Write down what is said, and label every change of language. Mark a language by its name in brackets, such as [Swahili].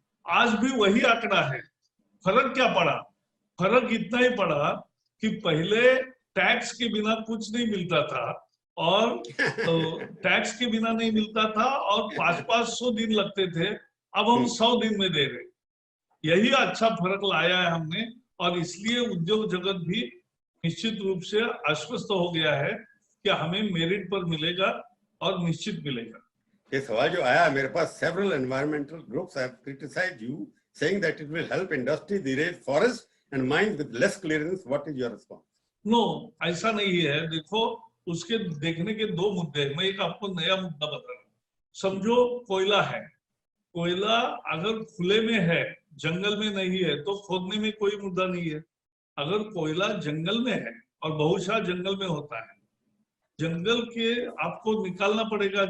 [Hindi] आज भी वही आंकड़ा है। फर्क क्या पड़ा? फर्क इतना ही पड़ा कि पहले टैक्स के बिना कुछ नहीं मिलता था और टैक्स के बिना नहीं मिलता था और 500-500 दिन लगते थे, अब हम 100 दिन में दे रहे। यही अच्छा फर्क लाया है हमने और इसलिए उद्योग जगत भी निश्चित रूप से आश्वस्त हो गया है कि हमें मेरिट पर मिलेगा और निश्चित मिलेगा। ये सवाल जो आया मेरे पास, [English] several environmental groups have criticized you, saying that it will help industry degrade forests and mines with less clearance. What is your response? [Hindi] No, ऐसा नहीं है। देखो, उसके देखने के दो मुद्दे हैं। मैं एक आपको नया मुद्दा बता रहा हूँ। समझो कोयला है, कोयला अगर खुले में है, जंगल में नहीं है, तो खोदने में कोई मुद्दा नहीं है। अगर कोयला जंगल में है और बहुशः जंगल में होता है, जंगल के आपको निकालना पड़ेगा।